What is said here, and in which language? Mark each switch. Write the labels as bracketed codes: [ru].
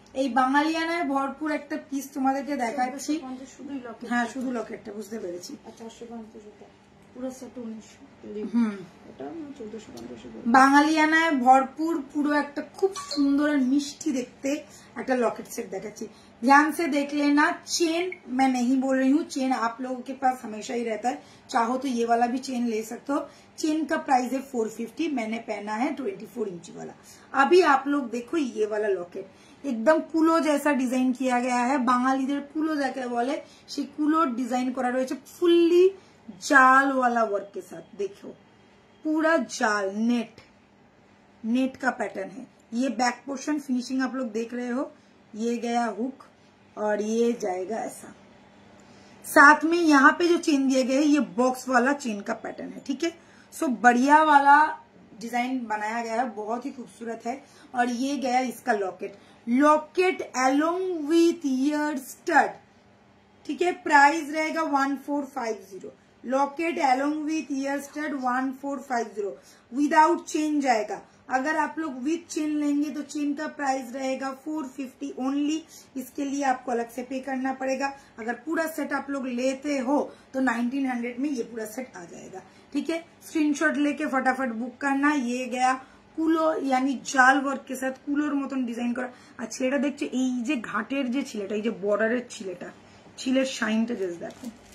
[bn] এই বাঙালিয়ানায় ভরপুর একটা পিস তোমাদেরকে দেখাচ্ছি। হ্যাঁ শুধু লকেটটা, বুঝতে পেরেছি। 450 পুরো সেট 1900। এটা 1450। বাঙালিয়ানায় ভরপুর পুরো একটা খুব সুন্দর আর মিষ্টি দেখতে একটা लॉकेट सेट देखाচ্ছি। [hi] ध्यान से देख लेना। चेन मैं नहीं बोल रही हूँ, चेन आप लोगों के पास हमेशा ही रहता है, चाहो तो ये वाला भी चेन ले सकते हो। चेन का प्राइस है 450, मैंने पहना है 24 इंच वाला। अभी आप लोग देखो ये वाला लॉकेट एकदम কুলো जैसा डिजाइन किया गया है। বাঙালিদের কুলো যাকে বলে সেই কুলো ডিজাইন করা রয়েছে ফুললি जाल वाला वर्क के साथ। देखो पूरा जाल नेट का पैटर्न है। ये बैक पोर्शन फिनिशिंग आप लोग देख रहे हो, ये गया हुक और ये जाएगा ऐसा। साथ में यहाँ पे जो चेन दिए गए ये बॉक्स वाला चेन का पैटर्न है, ठीक है। सो बढ़िया वाला डिजाइन बनाया गया है, बहुत ही खूबसूरत है। और ये गया इसका locket [en] along with ear stud, [hi] ठीक है। प्राइस रहेगा 1450। Locket [en] along with ear stud 1450 without chain [hi] जाएगा। अगर आप लोग विथ चेन लेंगे तो चेन का प्राइस रहेगा 450 ओनली, इसके लिए आपको अलग से पे करना पड़ेगा। अगर पूरा सेट आप लोग लेते हो तो 1900 में ये पूरा सेट आ जाएगा। ठीक है, स्क्रीनशॉट लेके फटाफट बुक करना। ये गया [bn] কুলো यानी জাল ওয়ার্ক के साथ কুলোর মতন ডিজাইন করা। আর ছেলেটা দেখছো এই যে ঘাটের যে ছিলেটা, এই যে বর্ডারের ছিলেটা, ছিলের শাইনটা জাস্ট দেখো।